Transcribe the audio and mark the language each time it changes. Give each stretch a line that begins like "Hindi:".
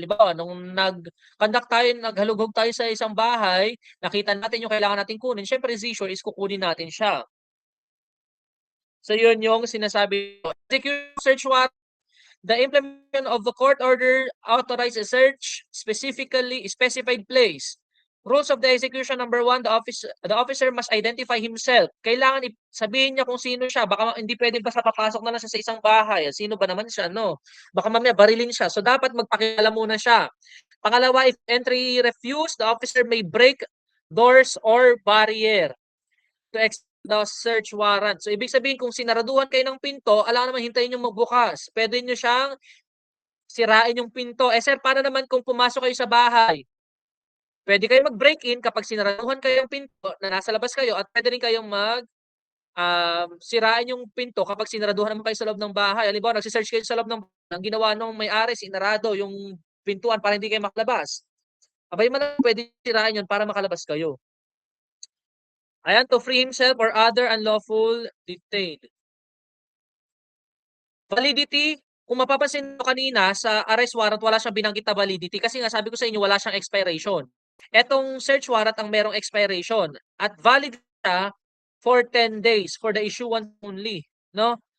Filipino: Halimbawa, nung naghalugog tayo sa isang bahay, nakita natin yung kailangan nating kunin, syempre seizure is kukunin natin siya. So yun yung sinasabi ko.
English: Execute search warrant. The implementation of the court order authorize a search specifically specified place. Rules of the execution: number 1, the officer must identify himself.
Filipino: Kailangan sabihin niya kung sino siya. Baka hindi pwedeng basta papasok na lang siya sa isang bahay. Sino ba naman siya, no? Baka mamaya barilin siya. So dapat magpakilala muna siya.
English: Pangalawa, if entry refused, the officer may break doors or barrier to execute the search warrant.
Filipino: So ibig sabihin, kung sinaraduhan kayo ng pinto, alam naman hintayin yung magbukas. Pwede nyo siyang sirain yung pinto. Sir, paano naman kung pumasok kayo sa bahay? Pwede kayong mag-break-in kapag sinaraduhan kayo ng pinto na nasa labas kayo, at pwede rin kayong sirain yung pinto kapag sinaraduhan naman kayo sa loob ng bahay. Halimbawa, nagsisearch kayo sa loob ng bahay, ang ginawa nung may-ari, sinarado yung pintuan para hindi kayo makalabas. Abay man, pwede sirain yun para makalabas kayo.
English: Ayan, to free himself or other unlawful detained.
Filipino: Validity, kung mapapansin mo kanina sa arrest warrant, wala siyang binanggit na validity kasi nga sabi ko sa inyo wala siyang expiration. Etong search warrant ang merong expiration at valid siya
English: for 10 days for the issuance only,
Filipino: no?